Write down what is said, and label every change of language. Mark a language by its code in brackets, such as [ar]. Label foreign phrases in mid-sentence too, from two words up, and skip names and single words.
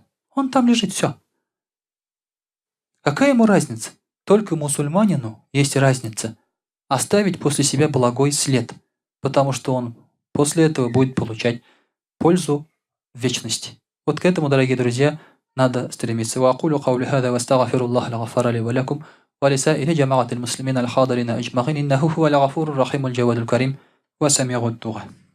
[ru] Он там лежит, все. Какая ему разница? Только мусульманину есть разница оставить после себя благой след, потому что он после этого будет получать пользу в вечности. Вот к этому, дорогие друзья, надо стремиться. [ar] وأقول قولي هذا واستغفر الله الغفار لي ولكم ولسائر جماعة المسلمين الحاضرين أجمعين إنه هو الغفور الرحيم الجواد الكريم وسميع الدعاء.